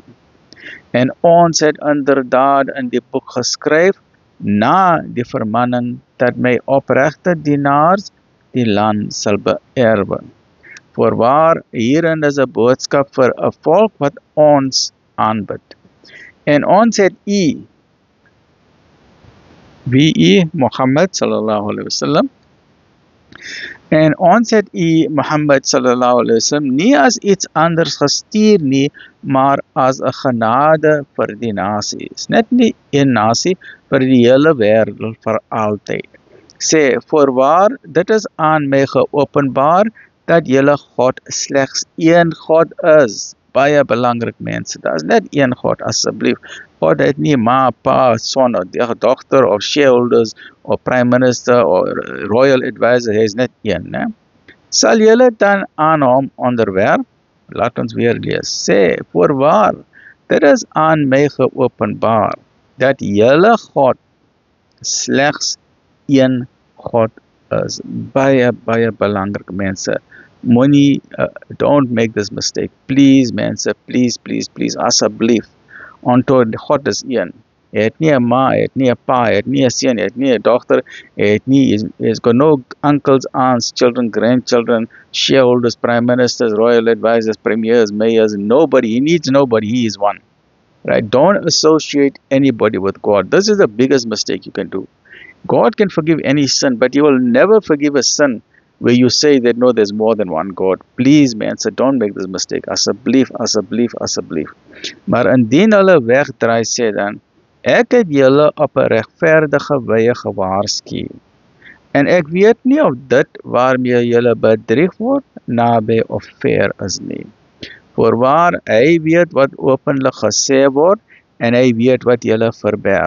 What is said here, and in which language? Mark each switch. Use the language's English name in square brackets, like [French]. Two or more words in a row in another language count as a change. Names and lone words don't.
[Afrikaans] En ons het inderdaad in die boek geskryf, na die vermanning dat my opregte dienaars die land sal beërwe. Voorwaar, hierin is 'n boodskap vir 'n volk wat ons aanbid. En ons het Mohammed [Arabic] صلى الله عليه وسلم, [Afrikaans] en ons het Mohammed [Arabic] صلى الله عليه وسلم [Afrikaans] nie as iets anders gestuur nie, maar as 'n genade vir die nasies. Net nie een nasie, vir die hele wêreld vir altyd. Sê, voorwaar, dit is aan my geopenbaar dat julle God slegs een God is. Baie belangrik mense, daar is net een God, asseblief. God het nie ma, pa, son, of dogter, [English] of shareholders, of prime minister, of royal advisor, [Afrikaans] hy is net een. Ne? Sal julle dan aan hom onderwerp? Laat ons weer lees. Sê, voorwaar, dit is aan my geopenbaar, dat julle God slegs een God is. Baie belangrik mense. [English] Money, don't make this mistake. Please, mense, please, please, please, [Afrikaans] asseblief. Onto God is een. Hy het nie 'n ma, hy het nie 'n pa, hy het nie 'n seun, hy het nie 'n dogter, [English] he's got no uncles, aunts, children, grandchildren, shareholders, prime ministers, royal advisors, premiers, mayors, nobody. He needs nobody. He is one. Right? Don't associate anybody with God. This is the biggest mistake you can do. God can forgive any sin, but He will never forgive a sin where you say that no, there's more than one God. Please, man, so don't make this mistake. [Afrikaans] Asseblief, asseblief, asseblief. Maar indien hulle wegdraai, sê dan, ek het julle op 'n regverdige wyse gewaarsku. En ek weet nie of dit waarmee julle bedrieg word naby of ver is nie. Voorwaar, hy weet wat openlik gesê word en hy weet wat julle verberg.